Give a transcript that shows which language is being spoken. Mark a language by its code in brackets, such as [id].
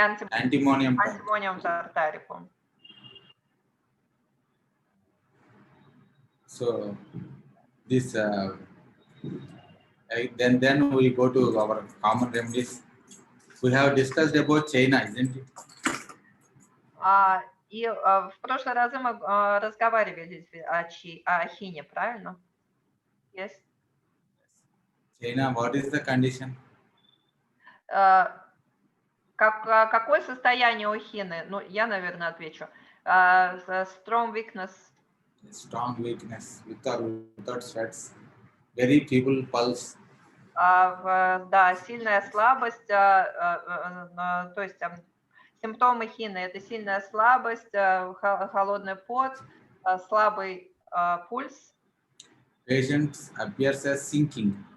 [ru] Антимониум тартарикум. [en] So this then we go to our common remedies. We have discussed about China, isn't it? [ru] И в прошлый раз мы разговаривали о хине, правильно? [en] Yes. China, what is the condition? [ru] Какое состояние у хины? Ну, я, наверное, отвечу. [en] Strong weakness. Strong weakness, without sweats, very feeble pulse. [ru] Да, сильная слабость, то есть симптомы хины – это сильная слабость, холодный пот, слабый пульс. [en] Patient appears as sinking.